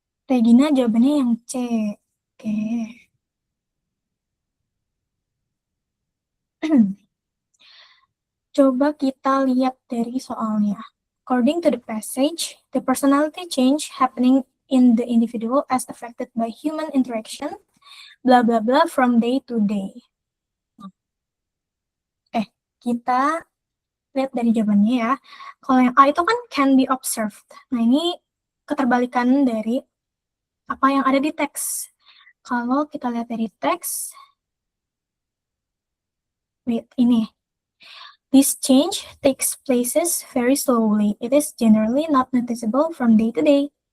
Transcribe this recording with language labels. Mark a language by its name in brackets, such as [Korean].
[Indonesian] Regina jawabannya yang C. Oke. Coba kita lihat dari soalnya. [English] According to the passage, the personality change happening in the individual as affected by human interaction, blah blah blah from day to day. [Indonesian] Kita lihat dari jawabannya ya. Kalau yang A itu kan [English] can be observed. [Indonesian] Nah, ini keterbalikan dari apa yang ada di teks. Kalau kita lihat dari teks, ini. [English] This change takes places very slowly. It is generally not noticeable from day to day.